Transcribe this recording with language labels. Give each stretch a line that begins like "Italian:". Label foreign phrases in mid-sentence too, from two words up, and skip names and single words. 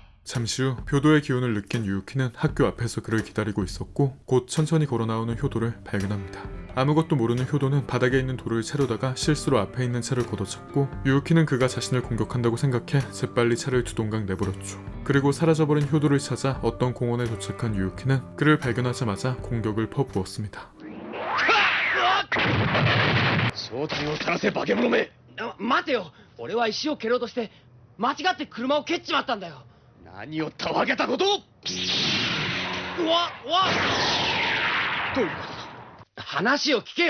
Korean: 잠시 후 교도의 기운을 느낀 유우키는 학교 앞에서 그를 기다리고 있었고 곧 천천히 걸어 나오는 효도를 발견합니다. 아무것도 모르는 효도는 바닥에 있는 돌을 채려다가 실수로 앞에 있는 차를 걷어찼고 유우키는 그가 자신을 공격한다고 생각해 재빨리 차를 두 동강 내버렸죠. 그리고 사라져버린 효도를 찾아 어떤 공원에 도착한 유우키는 그를 발견하자마자 공격을 퍼부었습니다.
Japanese: 正体を晒せ化け物め。待てよ、俺は石を蹴ろうとして間違って車を蹴っちまったんだよ。何をたわけたこと。うわどういうことだ。話を聞けよ。